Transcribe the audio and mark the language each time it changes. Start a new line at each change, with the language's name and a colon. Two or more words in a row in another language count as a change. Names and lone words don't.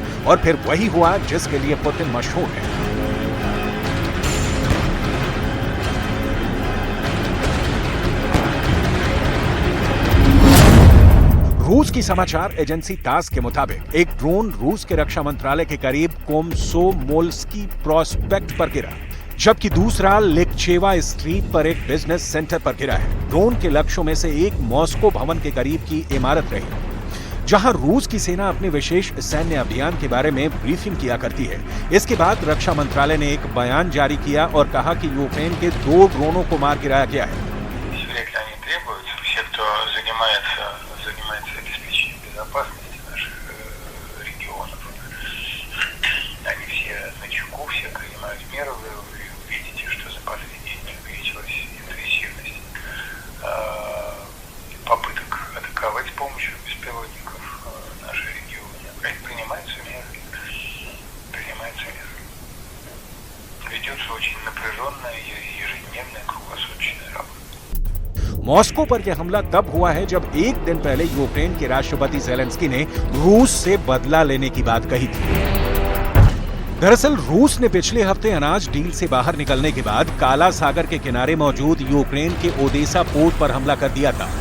Hindi: और फिर वही हुआ जिसके लिए पुतिन मशहूर है। रूस की समाचार एजेंसी तास के मुताबिक एक ड्रोन रूस के रक्षा मंत्रालय के करीब कोमसोमोल्स्की प्रोस्पेक्ट पर गिरा, जबकि दूसरा लिकचेवा स्ट्रीट पर एक
English: business center
Hindi: पर गिरा है। ड्रोन के लक्ष्यों में से एक मॉस्को भवन के करीब की इमारत रही, जहां रूस की सेना अपने विशेष सैन्य अभियान के बारे में ब्रीफिंग किया करती है। इसके बाद रक्षा मंत्रालय ने एक बयान जारी किया और कहा कि यूक्रेन के 2 ड्रोनों को मार गिराया गया है।
Russian: обеспечением безопасности наших регионов. Они все на чеку, все принимают меры. Вы увидите, что за последние дни увеличилась интенсивность попыток атаковать с помощью беспилотников наши регионы. Принимаются меры. Ведется очень напряженная ежедневная круглосуточная работа.
Hindi: मॉस्को पर यह हमला तब हुआ है जब एक दिन पहले यूक्रेन के राष्ट्रपति ज़ेलेंस्की ने रूस से बदला लेने की बात कही थी। दरअसल रूस ने पिछले हफ्ते अनाज डील से बाहर निकलने के बाद काला सागर के किनारे मौजूद यूक्रेन के ओदेसा पोर्ट पर हमला कर दिया था।